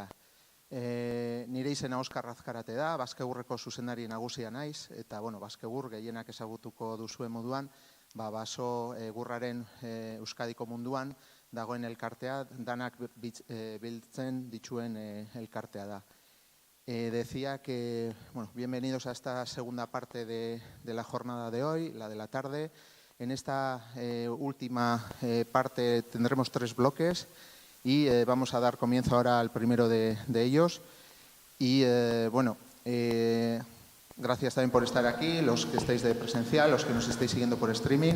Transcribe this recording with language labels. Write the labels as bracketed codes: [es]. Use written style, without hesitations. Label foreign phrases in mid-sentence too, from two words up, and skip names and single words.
[eu] Nire izena Oskar Azkarate da, Baskegurreko zuzendari nagusia naiz. Eta Baskegur gehienak ezagutuko duzuen moduan, baso egurraren Euskadiko munduan dagoen elkartea, danak biltzen dituen elkartea da. [es] Decía que, bienvenidos a esta segunda parte de la jornada de hoy, la de la tarde. En esta última parte tendremos 3 bloques y vamos a dar comienzo ahora al primero de ellos. Y gracias también por estar aquí, los que estáis de presencial, los que nos estáis siguiendo por streaming.